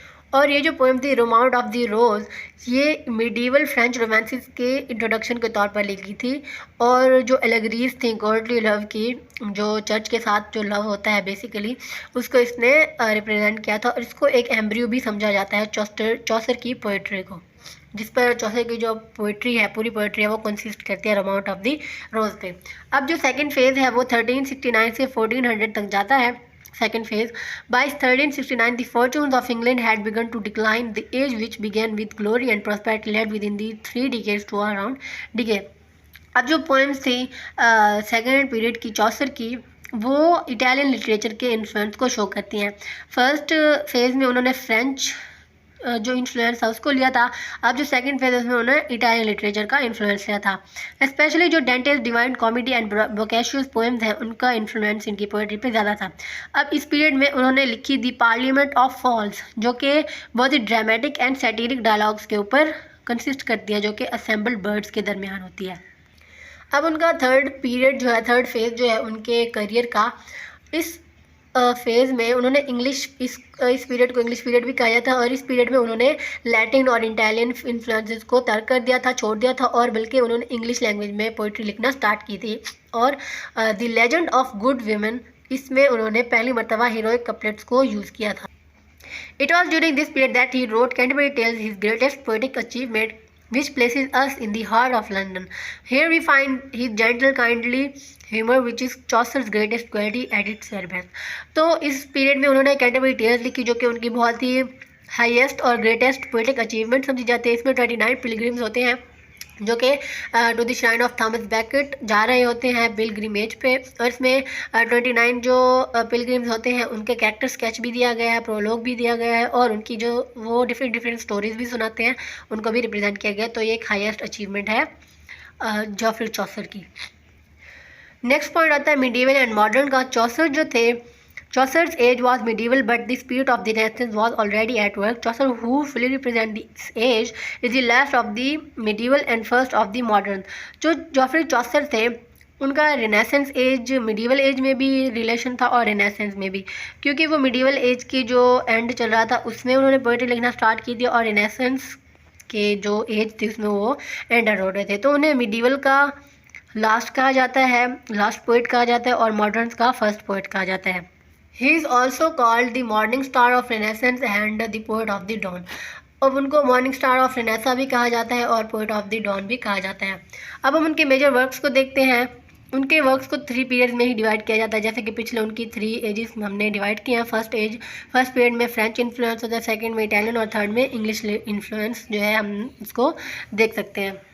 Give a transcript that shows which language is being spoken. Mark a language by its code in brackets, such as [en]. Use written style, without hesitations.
[ur] اور یہ جو پوئم تھی روماؤنٹ آف دی روز یہ میڈیول فرینچ رومانسز کے انٹروڈکشن کے طور پر لکھی تھی اور جو ایلیگریز تھیں گاڈلی لو کی, جو چرچ کے ساتھ جو لو ہوتا ہے بیسیکلی, اس کو اس نے ریپرزینٹ کیا تھا اور اس کو ایک ایمبریو بھی سمجھا جاتا ہے چوسر کی پوئٹری کو, جس پر چوسر کی جو پوئٹری ہے پوری پوئٹری ہے وہ کنسسٹ کرتی ہے روماؤنٹ آف دی روز پہ. اب جو سیکنڈ فیز ہے وہ 1369 سے 1400 تک جاتا ہے. [en] Second phase. By 1369, the fortunes of England had begun to decline. The age which began with glory and prosperity led within the 3 decades to around decay. [ur] اب جو پوئمس تھی سیکنڈ پیریڈ کی چوسر کی وہ اٹالین لٹریچر کے influence کو شو کرتی ہیں. فرسٹ فیز میں انہوں نے فرینچ جو انفلوئنس تھا اس کو لیا تھا. اب جو سیکنڈ فیز میں انہوں نے اٹالین لٹریچر کا انفلوئنس لیا تھا. اسپیشلی جو ڈینٹیز ڈیوائن کامیڈی اینڈ بوکیشیوس پوئمز ہیں ان کا انفلوئنس ان کی پوئٹری پہ زیادہ تھا. اب اس پیریڈ میں انہوں نے لکھی دی پارلیمنٹ آف فالز جو کہ بہت ہی ڈرامیٹک اینڈ سیٹیرک ڈائلاگس کے اوپر کنسسٹ کرتی ہے جو کہ اسمبلڈ برڈس کے درمیان ہوتی ہے. اب ان کا تھرڈ پیریڈ جو ہے, تھرڈ فیز جو ہے ان کے کریئر کا, اس فیز میں انہوں نے انگلش اس پیریڈ کو انگلش پیریڈ بھی کہا جاتا ہے اور اس پیریڈ میں انہوں نے لیٹن اور اٹالین انفلوئنسز کو ترک کر دیا تھا, چھوڑ دیا تھا اور بلکہ انہوں نے انگلش لینگویج میں پوئٹری لکھنا سٹارٹ کی تھی. اور the legend of good women اس میں انہوں نے پہلی مرتبہ ہیروئک کپلیٹس کو یوز کیا تھا. [en] It was during this period that he wrote Canterbury Tales, his greatest poetic achievement, which places us in the heart of London. Here we find his gentle, kindly humor, which is Chaucer's greatest quality at its very best. [ur] تو اس period میں انہوں نے Canterbury tells لکھی جو کہ ان کی بہت ہی highest اور گریٹسٹ پوئٹک اچیومنٹ سمجھی جاتی ہے. اس میں 29 پلگرمز ہوتے ہیں جو کہ to the shrine of Thomas bucket جا رہے ہوتے ہیں پلگریمیج پہ, اور اس میں 29 جو پلگرمز ہوتے ہیں ان کے کریکٹر اسکیچ بھی دیا گیا ہے, پرولوگ بھی دیا گیا ہے اور ان کی جو وہ ڈفرینٹ اسٹوریز بھی سناتے ہیں ان کو بھی ریپرزینٹ کیا گیا. تو یہ ایک ہائیسٹ اچیومنٹ ہے جوفری چوسر کی. نیکسٹ پوائنٹ آتا ہے میڈیول اینڈ ماڈرن کا. [en] Chaucer جو تھے Chaucer's age was medieval, but the spirit of the Renaissance was already at work. Chaucer, who fully represents this age, is the last of the medieval and first of the modern. [ur] جو جوفری چوسر تھے ان کا renaissance age medieval age میں بھی relation تھا اور renaissance میں بھی، کیونکہ وہ میڈیول ایج کی جو اینڈ چل رہا تھا اس میں انہوں نے پوئٹری لکھنا سٹارٹ کی تھی، اور رینیسنس کے جو ایج تھی اس میں وہ اینڈر ہو رہے تھے، تو انہیں میڈیول کا لاسٹ کہا جاتا ہے، لاسٹ پوئٹ کہا جاتا ہے، اور ماڈرنس کا فرسٹ پوئٹ کہا جاتا ہے۔ [en] He is also called the morning star of renaissance and the poet of the dawn. [ur] اب ان کو مارننگ اسٹار آف رینیسا بھی کہا جاتا ہے اور پوئٹ آف دی ڈان بھی کہا جاتا ہے۔ اب ہم ان کے میجر ورکس کو دیکھتے ہیں۔ ان کے ورکس کو 3 پیریڈز میں ہی ڈیوائڈ کیا جاتا ہے، جیسے کہ پچھلے ان کی 3 ایجز ہم نے ڈیوائڈ کیا ہیں۔ فرسٹ پیریڈ میں فرینچ انفلوئنس ہوتا ہے، سیکنڈ میں اٹیلین، اور تھرڈ میں انگلش انفلوئنس جو ہے ہم اس کو دیکھ سکتے ہیں۔